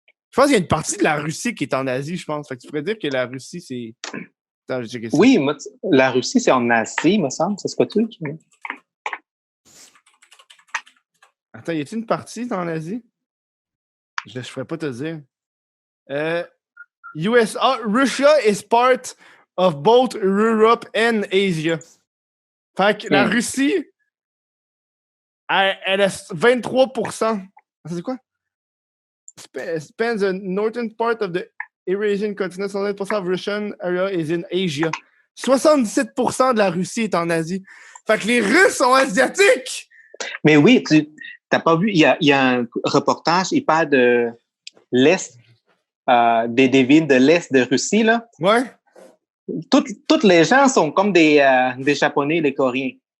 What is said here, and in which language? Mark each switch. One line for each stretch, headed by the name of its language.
French: Je pense qu'il y a une partie de la Russie qui est en Asie, je pense. Fait que tu pourrais dire que la Russie, c'est. Attends, j'ai checké ça. Oui, la Russie, c'est en Asie, me semble. C'est ce que tu dis? Attends, y a-t-il une partie en Asie? Je ne pourrais pas te dire.
English: USA, Russia is part of both Europe and Asia.
French: Fait que la Russie, elle a 23%. C'est quoi?
English: Spends the northern part of the Eurasian continent, 70% of Russian area is in Asia.
French: 77% de la Russie est en Asie. Fait que les Russes sont asiatiques! Mais oui, tu n'as pas vu, il y a un reportage, il parle de l'Est, des villes de l'Est de Russie, là. Ouais. Toutes les gens sont comme des Japonais, les Coréens.